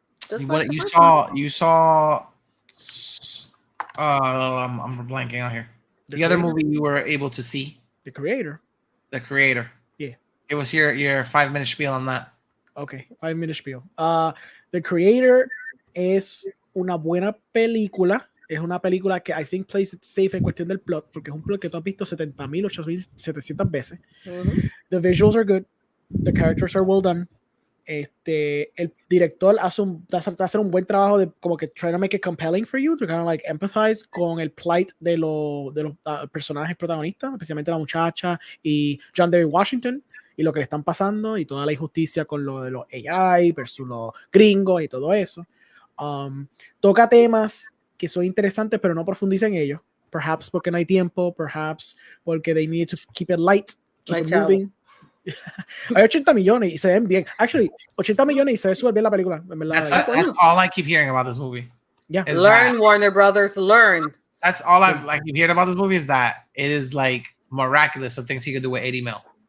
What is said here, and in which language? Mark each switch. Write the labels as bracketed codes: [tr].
[en] You saw I'm blanking out here. The other movie you were able to see. The Creator. Yeah. It was your 5-minute spiel on that. Okay, 5-minute spiel. [es] The Creator es una buena película. Es una película que [en] I think plays it safe [es] en cuestión del plot, porque es un plot que tú has visto 70,000, 8,700 veces. [en] The visuals are good. The characters are well done. [es] El director hace un buen trabajo de como que [en] try to make it compelling for you to kind of like empathize [es] con el plight de los personajes protagonistas, especialmente la muchacha y John David Washington y lo que le están pasando y toda la injusticia con lo de los AI versus los gringos y todo eso. Toca temas que son interesantes pero no profundiza en ellos, perhaps porque no hay tiempo, perhaps porque [en] they need to keep it light, keep it moving. [es] Hay 80 millones y se ven bien. Actually, 80 millones y se ve súper bien la película. [en] That's all I keep hearing about this movie. Yeah. Learn, Warner Brothers, learn. That's all I keep hearing about this movie, is that it is like miraculous the things he could do with 80 mil.